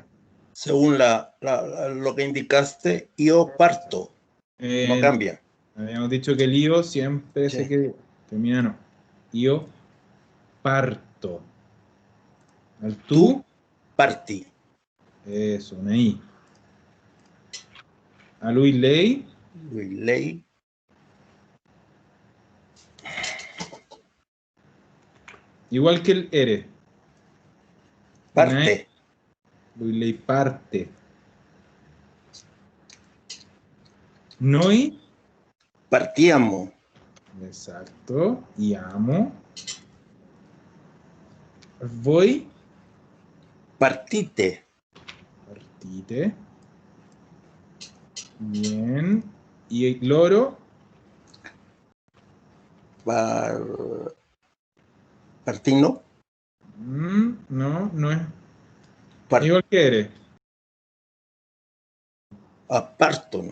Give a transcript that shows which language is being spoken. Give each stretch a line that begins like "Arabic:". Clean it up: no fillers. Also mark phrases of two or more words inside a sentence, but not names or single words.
Spanish: Según lo que indicaste, yo parto. No cambia. Habíamos dicho que el IO siempre Sí. se queda. Termina no.
Italian: IO parto.
Spanish: Al tú,
Italian: Parti.
Spanish: eso, una I. A
Italian: lui lei,
Spanish: Ley. igual que el ere. Una E,
Italian: Parte. lui lei parte. Noi, Partiamo.
Spanish: exacto, y amo. Voi,
Italian: Partite. partite.
Spanish: Bien. Y loro,
Italian: Partino.
Spanish: no, no es.
Italian: Par-
Spanish: Igual que ere.
Italian: Partono.